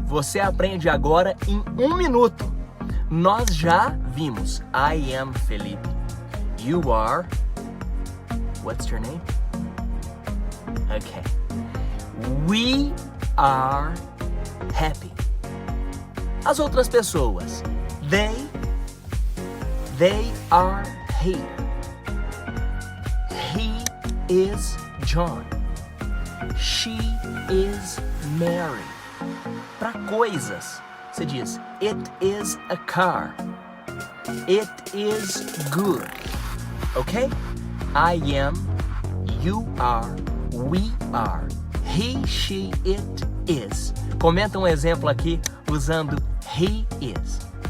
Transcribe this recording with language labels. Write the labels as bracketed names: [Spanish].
[Portuguese] Você aprende agora em 1 minuto. Nós já vimos. [English] I am Felipe. You are. What's your name? Okay. We are happy. [Portuguese] As outras pessoas, [English] they are here. He is John. She is Mary. [Portuguese] Para coisas, você diz, [English] it is a car. It is good. Ok? I am, you are, we are, he, she, it is. [Portuguese] Comenta um exemplo aqui usando [English] he is.